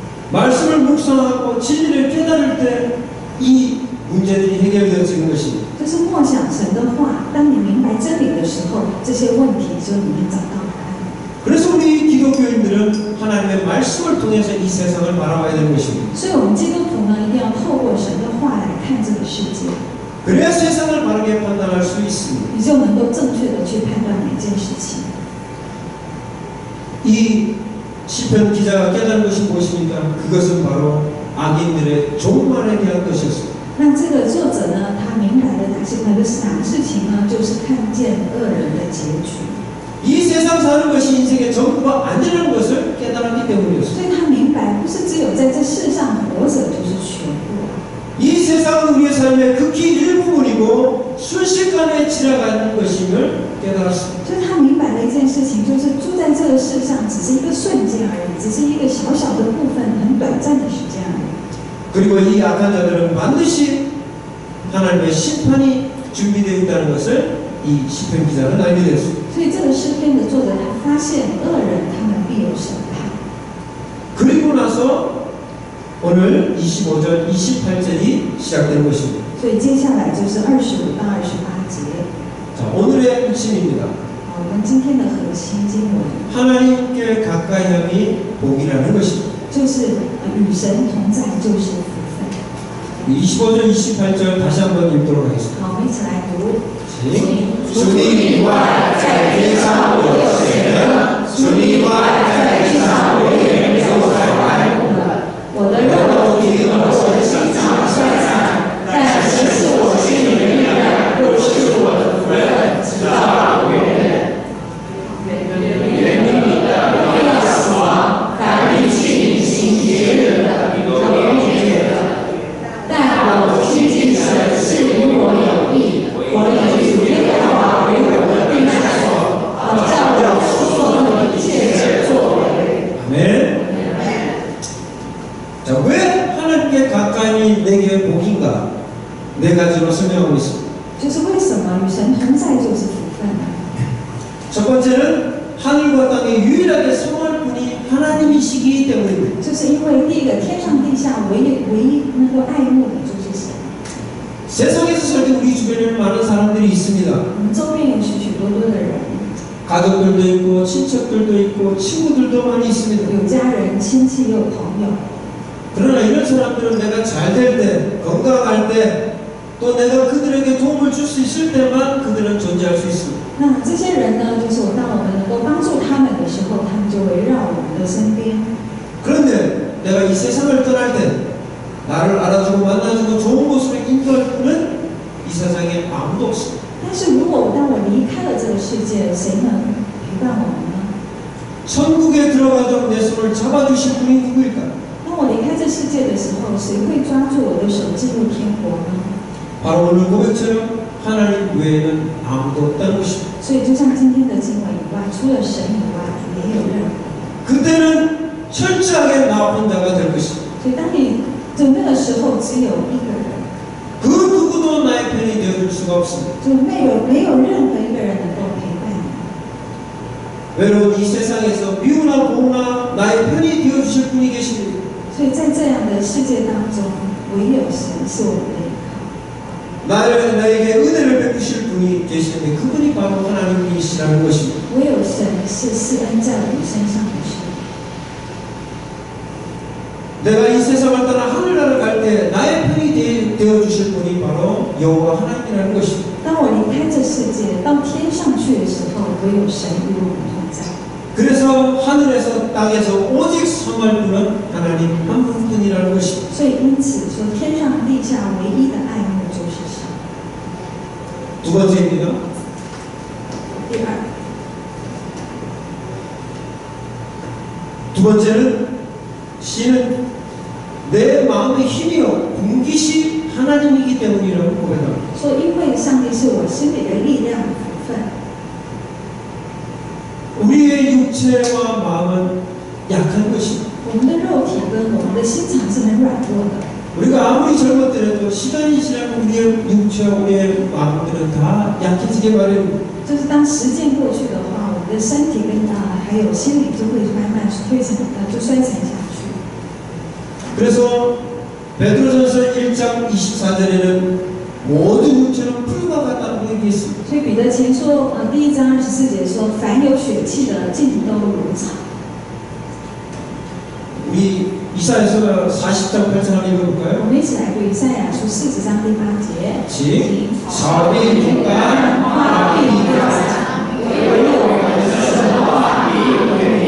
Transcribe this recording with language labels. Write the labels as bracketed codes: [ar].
[ko] 말씀을 묵상하고 진리를 깨달을 때 이 문제들이 해결되어지는 것입니다. [zh] 就是默想神的话，当你明白真理的时候，这些问题就你能找到答案。 [ko] 그래서 우리 기독교인들은 하나님의 말씀을 통해서 이 세상을 바라봐야 되는 것입니다. [zh] 所以，我们基督徒呢，一定要透过神的话来看这个世界， [ko] 그래야 세상을 바르게 판단할 수 있습니다. [zh] 你就能够正确的去判断每件事情。 [ko] 이 시편 기자가 깨달은 것이 무엇입니까? 그것은 바로 악인들의 종말에 대한 것이었습니다. [zh] 那这个作者呢，他明白的哪个事情呢？就是看见恶人的结局。 [ko] 이 세상 사는 것이 인생의 전부가 아니라는 것을 깨달았기 때문이었습니다. [zh] 所以他明白，不是只有在这世上活着就是全部。 [ko] 이 세상은 우리의 삶의 극히 일부분이고 순식간에 지나가는 것임을 깨달았습니다. [zh] 所以他明白了一件事情，就是住在这个世上只是一个瞬间而已，只是一个小小的部分，很短暂的时间而已。 [ko] 그리고 이 악한 자들은 반드시 하나님의 심판이 준비되어 있다는 것을 이 시편 기자는 알게 되었습니다. [zh] 所以这个诗篇的作者他发现恶人他们必有审判。 [ko] 그리고 나서 오늘 25절, 28절이 시작되는 것입니다. [zh] 所以接下来就是25到28节。 [ko] 자, 오늘의 핵심입니다. [zh] 好，我们今天的核心经文 [ko] 하나님께 가까이 함이 복이라는 것입니다. [zh] 就是与神同在就是福分。 [ko] 25절, 28절 다시 한번 읽도록 하겠습니다. [zh] 好，我们一起来读。 [ko] 주님 [zh] 以外在天上我有谁呢？主以外在地上我也没有所爱慕的。我的肉体和我的心肠衰残，但神是我心里的力量，又是我的福分，直到永远。原理的不要死亡，凡离弃行邪恶的，都灭绝了。但我亲近神是与我有益，我以主耶和华为我的避难所，好叫我所做的一切的作为。 [ko] 아멘. 자, 왜 하나님께 가까이 내게 복인가? 네 가지로 설명하고 있습니다. [zh] 就是为什么与神同在就是福分呢？ [ko] 첫 번째는 하늘과 땅에 유일하게 성할 분이 하나님이시기 때문입니다. [zh] 就是因为第一个天上地下唯一能够爱慕的就是神。 [ko] 세상에서 살 때 우리 주변에는 많은 사람들이 있습니다. [zh] 我们周边有许许多多的人， [ko] 가족들도 있고 친척들도 있고 친구들도 많이 있습니다. [zh] 有家人、亲戚，也有朋友。 [ko] 그러나 이런 사람들은 내가 잘 될 때, 건강할 때, 또 내가 그들에게 도움을 줄 수 있을 때만 그들은 존재할 수 있습니다. [zh] 那这些人呢，就是当我们能够帮助他们的时候，他们就围绕我们的身边。 [ko] 그런데 내가 이 세상을 떠날 때 나를 알아주고 만나주고 좋은 곳으로 인도할 분은 이 세상에 아무도 없습니다. [zh] 但是如果当我离开了这个世界，谁能陪伴我们呢？ [ko] 천국에 들어가도록 내 손을 잡아주실 분이 누구일까? [zh] 当我离开这世界的时候，谁会抓住我的手进入天国呢？ [ko] 바로 오늘 고백처럼 하나님 외에는 아무도 없다는 것입니다. [zh] 所以就像今天的经文以外，除了神以外，没有任何。 [ko] 그때는 철저하게 나 혼자가 될 것입니다. [zh] 所以当你就那个时候，只有一个人， [ko] 그 누구도 나의 편이 되어줄 수가 없습니다. [zh] 就没有任何一个人能够陪伴你。 [ko] 외로운 이 세상에서 미우나 고우나 나의 편이 되어주실 분이 계십니다. [zh] 所以在这样的世界当中，唯有神是我们的依靠。 [ko] 나에게 은혜를 베푸실 분이 계시는데 그분이 바로 하나님이시라는 것입니다. [zh] 唯有神是施恩在我们身上的神。 [ko] 내가 이 세상을 떠나 하늘나라를 갈 때 나의 편이 되어주실 분이 바로 여호와 하나님이라는 것입니다. [zh] 当我离开这世界，到天上去的时候，唯有神与我们同在。 [ko] 그래서 하늘에서 땅에서 오직 섬할 분은 하나님 한 분뿐이라는 것입니다. [zh] 所以因此说，天上地下唯一的爱慕就是神。 [ko] 두 번째입니다. [zh] 第二， [ko] 두 번째는 시는 내 마음의 힘이요 분깃이 하나님이기 때문이라고 고백합니다. [zh] 说因为上帝是我心里的力量福分。 [ko] 우리의 육체와 마음은 약한 것입니다. [zh] 我们的肉体跟我们的心肠是很软弱的。 [ko] 우리가 아무리 젊었더라도 시간이 지나면 우리의 육체와 우리의 마음들은 다 약해지게 마련입니다. [zh] 就是当时间过去的话，我们的身体跟还有心理就会慢慢就衰残下去。 [ko] 그래서 베드로전서 1장 24절에는 모든 육체는 풀과 같다고 얘기했습니다. [zh] 所以彼得前说，第1章24节说，凡有血气的，尽都如草。 [ko] 우리 이사야서 40장 8절 한번 읽어볼까요? [zh] 我们一起来读以赛亚书40章第8节。 [ko] 지 사업이 중간 [zh] 화必掉下，唯有我们神话必永远。